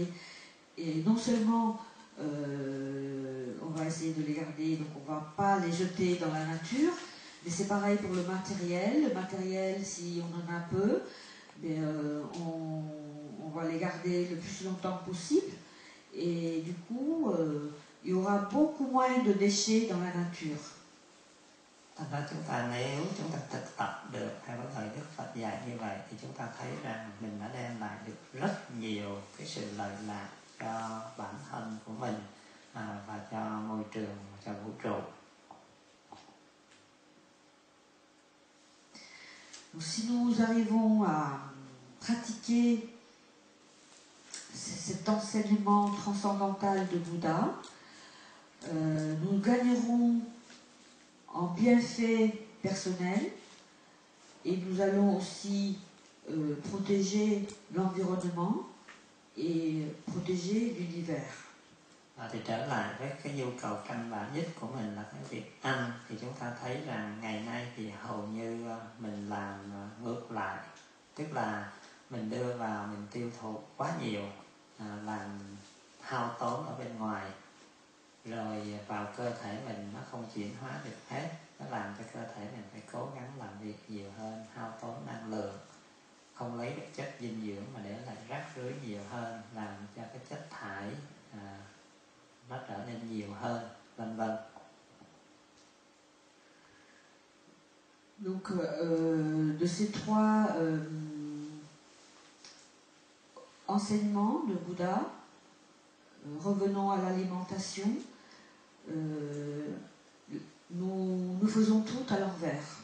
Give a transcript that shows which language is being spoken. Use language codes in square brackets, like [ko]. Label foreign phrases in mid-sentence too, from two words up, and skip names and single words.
[fr] Et non seulement on va essayer de les garder, donc on ne va pas les jeter dans la nature, mais c'est pareil pour le matériel. Le matériel, si on en a peu, on va les garder le plus longtemps possible, et du coup il y aura beaucoup moins de déchets dans la nature. [vi] Thật ra chúng ta nếu chúng ta thực tập được theo cái lời Đức Phật dạy như vậy thì chúng ta thấy rằng mình đã đem lại được rất nhiều cái sự lợi lạc cho bản thân của mình và cho môi trường, cho vũ trụ. [fr] Donc, si nous arrivons à pratiquer cet enseignement transcendantal de Bouddha, nous gagnerons en bienfaits personnels, et nous allons aussi protéger l'environnement et protéger l'univers. [vi] Thì trở lại với cái nhu cầu căn bản nhất của mình là cái việc ăn, thì chúng ta thấy rằng ngày nay thì hầu như mình làm ngược lại, tức là mình đưa vào, mình tiêu thụ quá nhiều, làm hao tốn ở bên ngoài, rồi vào cơ thể mình nó không chuyển hóa được hết, nó làm cho cơ thể mình phải cố gắng làm việc nhiều hơn, hao tốn năng lượng, không lấy được chất dinh dưỡng mà để lại rác rưởi nhiều hơn, làm cho cái chất thải nó trở nên nhiều hơn, vân vân. [fr] Donc de ces 3 enseignements de Bouddha. Revenons à l'alimentation. Nous faisons tout à l'envers.